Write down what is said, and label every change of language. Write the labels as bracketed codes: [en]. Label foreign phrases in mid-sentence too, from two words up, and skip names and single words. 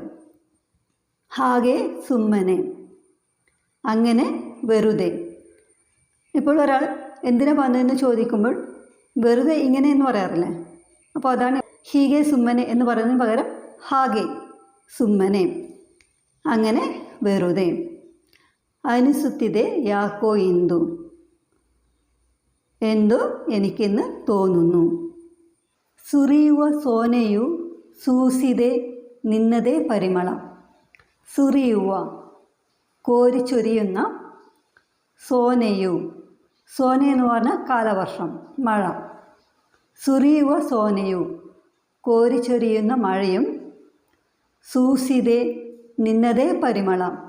[kn] ಹಾಗೆ ಸುಮ್ಮನೆ [ml] അങ്ങനെ വെറുതെ. ഇപ്പോൾ ഒരാൾ എന്തിനാ വന്നതെന്ന് ചോദിക്കുമ്പോൾ വെറുതെ ഇങ്ങനെ എന്ന് പറയാറില്ലേ. അപ്പോൾ അതാണ് [kn] ಹೀಗೆ ಸುಮ್ಮನೆ [ml] എന്ന് പറയുന്നതിന് പകരം [kn] ಹಾಗೆ ಸುಮ್ಮನೆ, [ml] അങ്ങനെ വെറുതെ. [kn] ಅನಿಸುತ್ತಿದೆ ಯಾಕೋ ಇಂದು [ml] എന്തോ എനിക്കിന്ന് തോന്നുന്നു. [kn] ಸುರಿಯುವ ಸೋನೆಯು ಸೂಸಿದೆ ನಿನ್ನದೇ ಪರಿಮಳ. [ml] സുരിയുവ കോരിച്ചൊരിയുന്ന, സോനയു സോന എന്ന് പറഞ്ഞാൽ കാലവർഷം, മഴ. [kn] ಸುರಿಯುವ ಸೋನೆಯು [ml] കോരിച്ചൊരിയുന്ന മഴയും, [kn] ಸೂಸಿದೆ ನಿನ್ನದೇ ಪರಿಮಳ,